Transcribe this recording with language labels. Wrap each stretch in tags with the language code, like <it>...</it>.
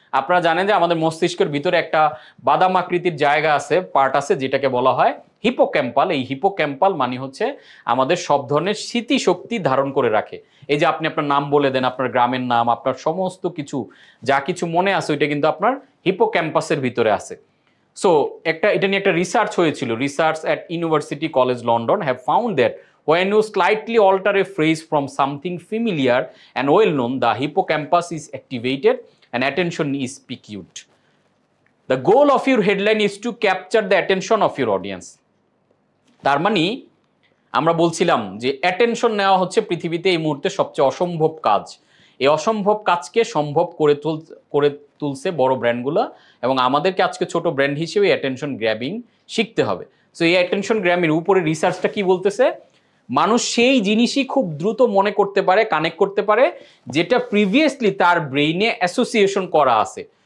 <bn>আপনারা জানেন যে আমাদের মস্তিষ্কের ভিতরে একটা বাদাম আকৃতির জায়গা আছে, পার্ট আছে, যেটাকে বলা হয় হিপোক্যাম্পাল। এই হিপোক্যাম্পাল মানে হচ্ছে আমাদের সব ধরনের স্মৃতিশক্তি ধারণ করে রাখে। এই যে আপনি আপনার নাম বলে দেন, আপনার গ্রামের নাম, আপনার সমস্ত কিছু যা কিছু মনে আছে ওইটা কিন্তু আপনার হিপোক্যাম্পাসের ভিতরে আছে। সো এটা নিয়ে একটা রিসার্চ হয়েছিল।</bn> <en>Research at University College London have found that when you slightly alter a phrase from something familiar and well known, the hippocampus is activated and attention is piqued. The goal of your headline is to capture the attention of your audience.</en> <bn>তার মানে আমরা বলছিলাম যে attention নেওয়া হচ্ছে পৃথিবীতে এই মুহূর্তে সবচেয়ে অসম্ভব কাজ। এই অসম্ভব কাজকে সম্ভব করে তুলছে বড় ব্র্যান্ডগুলো, এবং আমাদেরকে আজকে ছোট ব্র্যান্ড হিসেবে অ্যাটেনশন গ্র্যাবিং শিখতে হবে। সো এই অ্যাটেনশন গ্র্যাবিংয়ের উপরে রিসার্চটা কি বলতেছে, মানুষ সেই জিনিসই খুব দ্রুত মনে করতে পারে, কানেক্ট করতে পারে, যেটা প্রিভিয়াসলি তার ব্রেইনে অ্যাসোসিয়েশন করা আছে।</bn>